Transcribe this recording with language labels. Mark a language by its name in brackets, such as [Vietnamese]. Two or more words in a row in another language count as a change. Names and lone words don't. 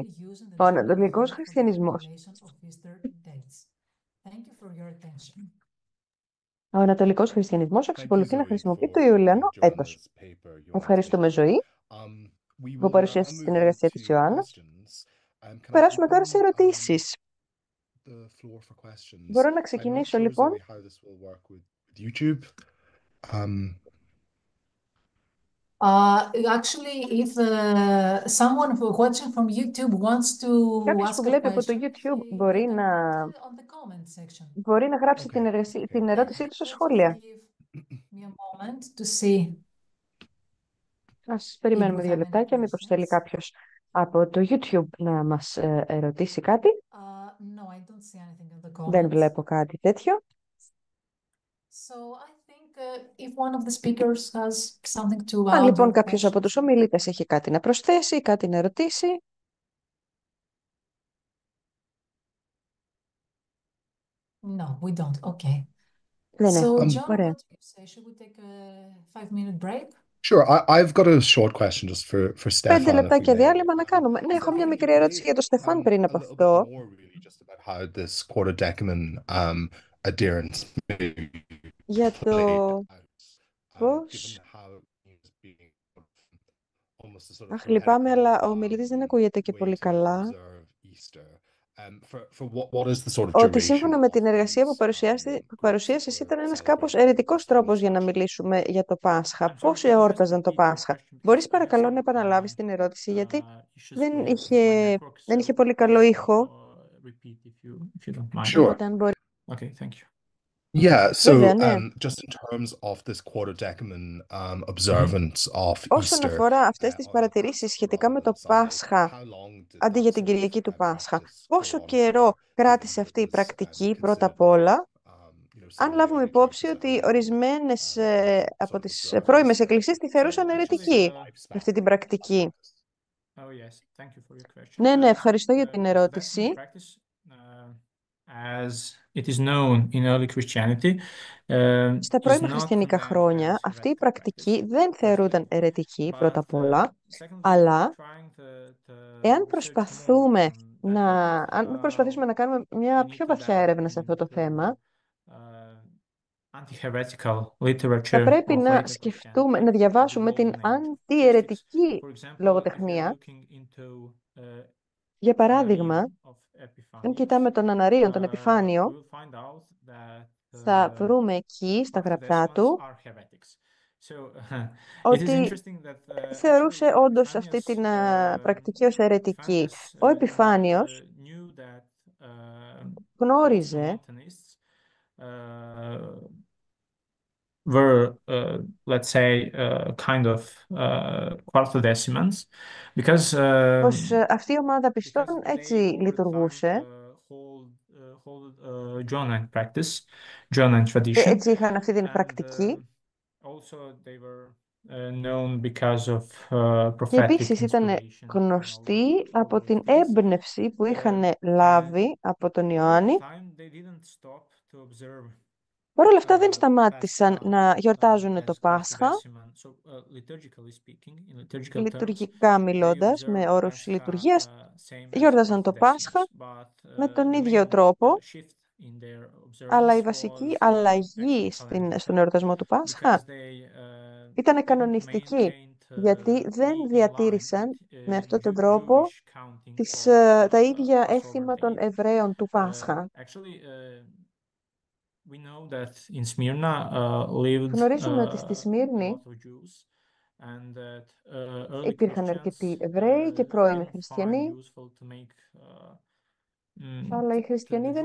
[Greek] Ο Ανατολικός Χριστιανισμός. Ο Ανατολικός Χριστιανισμός εξακολουθεί να χρησιμοποιεί το Ιουλιανό έτος. Ευχαριστούμε, Ζωή, που παρουσίασε την εργασία της Ιωάννα. Περάσουμε τώρα σε ερωτήσεις. Μπορώ να ξεκινήσω, λοιπόν. [English] Actually, if someone who watching from YouTube wants to [Greek] Κάποιος που [English] ask a [Greek] βλέπει από το [English] question, [Greek] YouTube μπορεί [English] on the comment section. [Greek] να γράψει την ερώτησή του στα σχόλια. [English] Give me a moment to see. [Greek] Ας περιμένουμε 2 λεπτάκια, μήπως θέλει κάποιος από το YouTube να μας ερωτήσει κάτι. [English] No, I don't see anything in the comments. [Greek] Δεν βλέπω κάτι τέτοιο. [English] So I think if one of the speakers has something to [Greek] Αν [English] add [Greek] λοιπόν [English] or [Greek] κάποιος από [English] question. [Greek] τους ομιλητές έχει κάτι να προσθέσει, κάτι να ερωτήσει. [English] No, we don't. Okay. [Greek] Δεν [English] So, [Greek] έχω. [English] John, [Greek] Ωραία. [English] what do you say? Should we take a 5-minute break? Sure, I've got a short question just for [Greek] 5 [English] Stefan, if we [Greek] λεπτάκια [English] may. [Greek] διάλειμμα να κάνουμε. Ναι, έχω μια μικρή ερώτηση για τον Στεφάν πριν από [English] A little bit [Greek] αυτό. [English] more really just about how this quarter-decanon adherence may [Greek] Για [English] play [Greek] το [English] out, given [Greek] πώς. [English] how it's being almost a sort of [Greek] Αχ, λυπάμαι, [English] heretical [Greek] αλλά ο μιλητής δεν ακούγεται και [English] way [Greek] πολύ [English] to [Greek] καλά. [English] observe Easter. For what is the sort of [Greek] Ότι [English] duration [Greek] σύμφωνα με [English] of [Greek] την εργασία που [English] these [Greek] παρουσίασες [English] groups [Greek] ήταν [English] that were [Greek] ένας κάπως [English] celebrating [Greek] αιρετικός [English] Easter [Greek] τρόπος [English] this [Greek] για να [English] last year? [Greek] μιλήσουμε για το Πάσχα. [English] I'm sorry, [Greek] Πώς [English] could you just [Greek] εόρταζαν το [English] repeat your [Greek] Πάσχα? [English] question, [Greek] Μπορείς [English] please? I had [Greek] παρακαλώ να [English] some [Greek] επαναλάβεις την ερώτηση, γιατί [English] issues [Greek] δεν [English] with my [Greek] είχε, [English] network, [Greek] δεν [English] so [Greek] είχε πολύ [English] please [Greek] καλό ήχο. [English] repeat if you don't mind. Sure. [Greek] Οπότε αν μπορεί. [English] Okay, thank you. Yeah, [Greek] Βέβαια, [English] so [Greek] ναι. [English] just in terms of this quarter-decanon observance of [Greek] Όσον [English] Easter [Greek] αφορά αυτές τις [English] on [Greek] παρατηρήσεις σχετικά με [English] rather [Greek] το [English] than Sunday, [Greek] Πάσχα [English] how long did [Greek] αντί [English] that [Greek] για την [English] sort of [Greek] Κυριακή του Πάσχα, [English] practice go [Greek] πόσο [English] on [Greek] καιρό [English] for, given [Greek] κράτησε [English] that [Greek] αυτή [English] it [Greek] η [English] was [Greek] πρακτική πρώτα [English] considered [Greek] απ' όλα, [English] some [Greek] αν λάβουμε [English] early [Greek] υπόψη [English] churches [Greek] ότι [English] heretical, [Greek] ορισμένες από [English] sort of [Greek] τις [English] observance [Greek] πρώιμες εκκλησίες τη θεωρούσαν [English] for [Greek] αιρετική [English] lifespan [Greek] αυτή την [English] of [Greek] πρακτική. [English] practice. Oh, yes. Thank you for your question. [Greek] Ναι, ναι, [English] So, [Greek] ευχαριστώ για την [English] the Quarter Decimal [Greek] ερώτηση. [English] practice, as it is known in early Christianity, [Greek] Στα [English] is [Greek] πρώιμα [English] not [Greek] χριστιανικά [English] condemned [Greek] χρόνια, [English] as [Greek] αυτή η [English] heretical [Greek] πρακτική [English] practice, [Greek] δεν θεωρούνταν [English] firstly, [Greek] αιρετική πρώτα [English] but [Greek] απ' όλα, [English] secondly, [Greek] αλλά [English] trying to [Greek] εάν [English] research more [Greek] προσπαθούμε [English] on that topic, [Greek] αν προσπαθήσουμε να κάνουμε [English] we [Greek] μια [English] need [Greek] πιο [English] to [Greek] βαθιά [English] delve [Greek] έρευνα σε αυτό το [English] into [Greek] θέμα, [English] anti-heretical [Greek] θα [English] literature [Greek] πρέπει [English] of [Greek] να [English] later [Greek] σκεφτούμε, [English] Christianity [Greek] να [English] of the [Greek] διαβάσουμε την [English] Golden Age. [Greek] αντιαιρετική [English] For example, if you're [Greek] λογοτεχνία. [English] looking into [Greek] Για παράδειγμα, [English] Anarion of [Greek] αν [English] Epiphanius, [Greek] κοιτάμε τον Αναρίον, τον [English] we [Greek] Επιφάνιο, [English] will find out that [Greek] θα βρούμε εκεί στα γραπτά [English] Quartodecimans [Greek] του [English] are heretics. So it is [Greek] ότι [English] interesting that [Greek] θεωρούσε [English] actually [Greek] όντως αυτή την πρακτική ως αιρετική. Ο Επιφάνιος [English] knew that [Greek] γνώριζε [English] Montanist were, let's say, kind of quartodecimans because [Greek] πως αυτή η ομάδα πιστών έτσι [English] they over time [Greek] λειτουργούσε, [English] hold Johannine practice, Johannine tradition, [Greek] έτσι είχαν αυτή την [English] and [Greek] πρακτική [English] also they were known because of [Greek] και [English] prophetic [Greek] επίσης ήταν [English] inspiration and all [Greek] γνωστοί από [English] of [Greek] την [English] these. [Greek] έμπνευση που είχαν λάβει από τον [English] All the [Greek] Ιωάννη. [English] time they didn't stop to observe [Greek] Παρ' όλα αυτά δεν [English] Pascha [Greek] σταμάτησαν να γιορτάζουν το [English] as [Greek] Πάσχα, [English] Quartodeciman. So, liturgically speaking, in liturgical terms, [Greek] λειτουργικά μιλώντας, [English] they [Greek] με [English] observe [Greek] όρους [English] Pascha [Greek] λειτουργίας, [English] same as [Greek] γιόρταζαν το Πάσχα [English] Quartodecimans, but [Greek] με τον [English] the [Greek] ίδιο [English] main [Greek] τρόπο, [English] shift in their [Greek] αλλά η [English] observance [Greek] βασική [English] was [Greek] αλλαγή [English] actually canonical [Greek] στον εορτασμό του [English] because [Greek] Πάσχα [English] they [Greek] ήταν [English] didn't [Greek] κανονιστική, [English] maintain [Greek] γιατί δεν [English] be in line [Greek] διατήρησαν [English] with [Greek] με αυτόν τον τρόπο [English] Jewish counting of [Greek] τα ίδια [English] Passover [Greek] έθιμα των [English] Day. [Greek] Εβραίων του Πάσχα. [English] Actually, we know that in Smyrna lived [Greek] Γνωρίζουμε ότι στη [English] a [Greek] Σμύρνη [English] lot of Jews and that early [Greek] υπήρχαν [English] Christians [Greek] αρκετοί Εβραίοι και πρώιμοι [English] didn't find [Greek] χριστιανοί, [English] useful to make [Greek] αλλά οι [English] to [Greek] χριστιανοί δεν